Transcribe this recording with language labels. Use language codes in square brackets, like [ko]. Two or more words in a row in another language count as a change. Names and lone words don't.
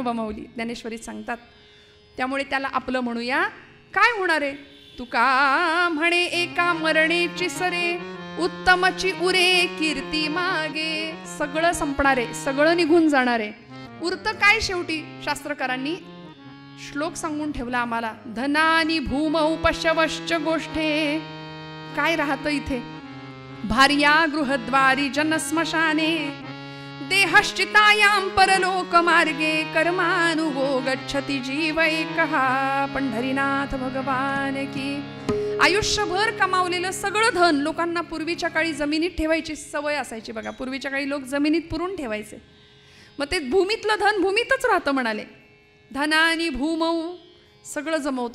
[mr] अथा ज्ञानोबा माऊली ज्ञानेश्वरीत सांगतात. त्यामुळे त्याला आपलं म्हणूया. काय होणार आहे? तुका म्हणे एका मरणेची सरे, उत्तमची उरे कीर्ती मागे. सगळं संपणार आहे, सगळं निघून जाणार आहे. उरतं काय शेवटी? शास्त्रकारांनी श्लोक सांगून ठेवला आम्हाला. [sa] धनानी भूमौ पशवश्च गोष्ठे. [mr] काय राहतं इथे? [sa] भार्या गृहद्वारी जनस्मशाने, देहश्चितायां परलोक मार्गे, कर्मानुगो गच्छति जीव एकः. [hi] पंढरीनाथ भगवान की. [mr] आयुष्यभर कमावलेलं सगळं धन लोकांना पूर्वीच्या काळी जमिनीत ठेवायची सवय असायची बघा. पूर्वीच्या काळी लोक जमिनीत पुरून ठेवायचे. मग ते भूमीतलं धन भूमीतच राहतं म्हणाले. [sa] धनानी भूमौ, [mr] सगळं जमवतो.